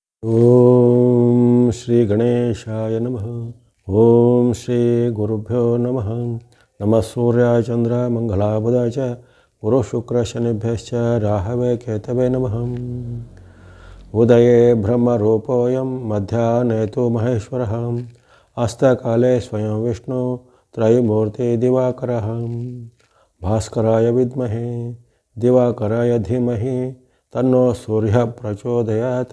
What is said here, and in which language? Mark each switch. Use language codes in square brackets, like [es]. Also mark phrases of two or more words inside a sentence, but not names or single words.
[sa] ಓಂ ಶ್ರೀ ಗಣೇಶಾಯ ನಮಃ. ಓಂ ಶ್ರೀ ಗುರುಭ್ಯೋ ನಮಃ. ನಮಃ ಸೂರ್ಯಾಯ ಚಂದ್ರ ಮಂಗಲಾಬುಧಾಯ ಚ ಗುರು ಶುಕ್ರ ಶನಿಭ್ಯಶ್ಚ ರಾಹವೇ ಕೇತವೇ ನಮಃ. ಉದಯೇ ಬ್ರಹ್ಮರೂಪೋಯಂ ಮಧ್ಯಾಹ್ನೇ ತು ಮಹೇಶ್ವರಃ ಅಸ್ತಕಾಲೇ ಸ್ವಯಂ ವಿಷ್ಣು ತ್ರಯಮೂರ್ತಿ ದಿವಾಕರಃ. ಭಾಸ್ಕರಾಯ ವಿದ್ಮಹೇ ದಿವಾಕರಾಯ ಧೀಮಹಿ ತನ್ನೋ ಸೂರ್ಯ ಪ್ರಚೋದಯಾತ್.